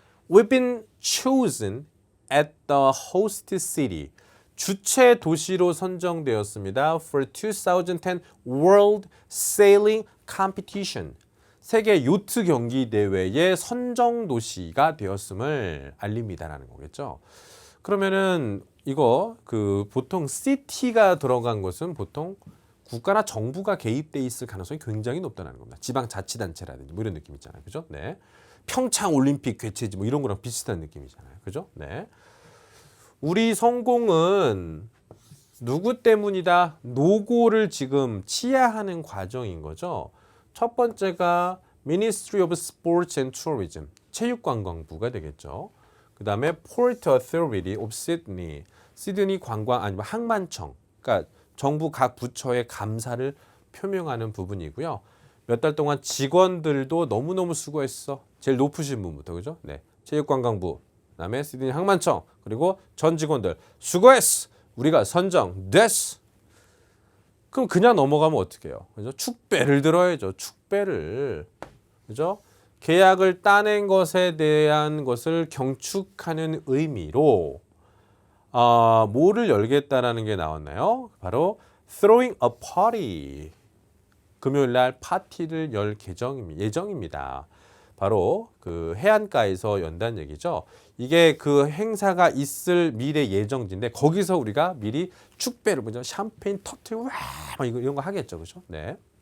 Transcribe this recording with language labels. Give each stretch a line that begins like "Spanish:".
English: We've been chosen at the host city.
Korean: 주최 도시로 선정되었습니다.
English: For 2010 World Sailing Competition.
Korean: 세계 요트 경기 대회의 선정 도시가 되었음을 알립니다라는 거겠죠. 그러면은 이거 보통 city가 들어간 것은 보통 국가나 정부가 개입돼 있을 가능성이 굉장히 높다는 겁니다. 지방자치단체라든지 뭐 이런 느낌 있잖아요. 그죠? 네. 평창 올림픽 개최지 뭐 이런 거랑 비슷한 느낌이잖아요. 그죠? 네. 우리 성공은 누구 때문이다? 노고를 지금 치하하는 과정인 거죠. 첫 번째가 Ministry of Sports and Tourism, 체육관광부가 되겠죠. 그 다음에 Port Authority of Sydney, 시드니 관광 아니면 항만청, 그러니까 정부 각 부처의 감사를 표명하는 부분이고요. 몇 달 동안 직원들도 너무너무 수고했어. 제일 높으신 분부터, 그죠? 네. 체육관광부, 그다음에 시드니 항만청, 그리고 전 직원들 수고했어. 우리가 선정됐어. 그럼 그냥 넘어가면 어떻게 해요? 그죠? 축배를 들어야죠. 축배를. 그죠? 계약을 따낸 것에 대한 것을 경축하는 의미로 뭐를 열겠다라는 게 나왔나요?
English: 바로 throwing a party.
Korean: 금요일 날 파티를 열 예정입니다. 바로 그 해안가에서 연다는 얘기죠. 이게 그 행사가 있을 미래 예정지인데 거기서 우리가 미리 축배를 먼저 샴페인 터트리고 와 이런 거 하겠죠, 그렇죠? 네.